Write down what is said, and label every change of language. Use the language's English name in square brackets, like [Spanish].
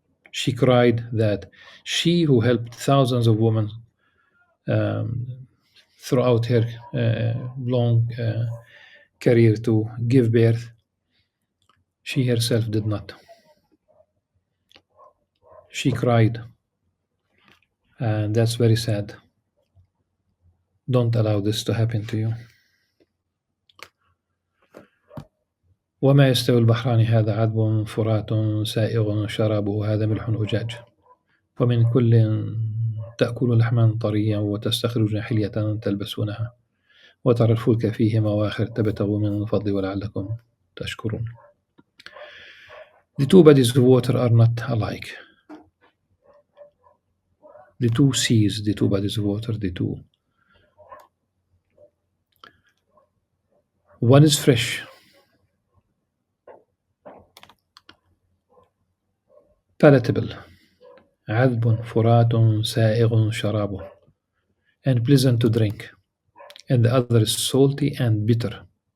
[English] She cried that she, who helped thousands of women um, throughout her long career to give birth, she herself did not. She cried, and that's very sad. Don't allow this to happen to you. [Arabic] وما يستوي البحران هذا عذب فرات سائغ شرابه هذا ملح أجاج ومن كل تأكل لحما طريا وتستخرجون حلية تلبسونها وترى الفلك فيه مواخر تبتغوا من الفضل ولعلكم تشكرون. [English] The two bodies of water are not alike. The two seas, the two bodies of water, the two. One is fresh, palatable, [Arabic] عذب فرات سائغ شرابه, [English] and pleasant to drink, and the other is salty and bitter.